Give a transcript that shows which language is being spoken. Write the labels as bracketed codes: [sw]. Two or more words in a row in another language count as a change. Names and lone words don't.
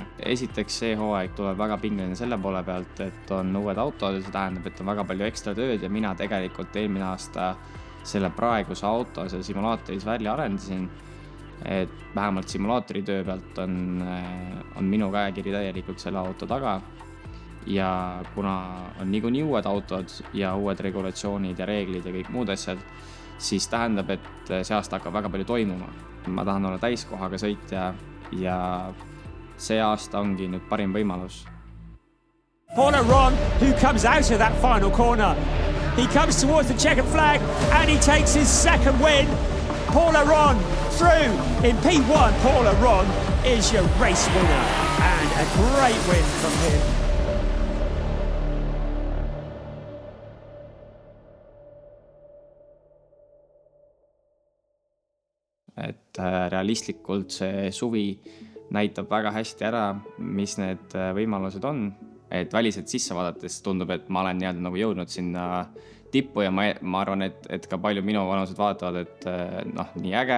[et] Esiteks see hooaeg tuleb väga pingeline selle poole pealt, et on uued autod ja see tähendab, et on väga palju ekstra tööd ja mina tegelikult eelmine aasta selle praeguse auto selle simulaatoris välja arendasin, et vähemalt simulaatori töö pealt on minu käekiri täielikult selle auto taga. Ja kuna on niikuinii uued autod ja uued regulatsioonid ja reeglid ja kõik muud asjad, siis tähendab, et see aasta hakkab väga palju toimuma. Ma tahan olla täiskohaga sõitja ja see aasta ongi nüüd parim võimalus. [en] Paul Aron, who comes out of that final corner. He comes towards the checkered flag and he takes his second win. Paul Aron through in P1. Paul Aron is your race winner and a great win from him. [et] Et realistlikult see suvi näitab väga hästi ära, mis need võimalused on. Et väliselt sisse vaadates tundub, et ma olen nagu jõudnud sinna tippu ja ma arvan, et ka palju minu vanused vaatavad, et nii äge.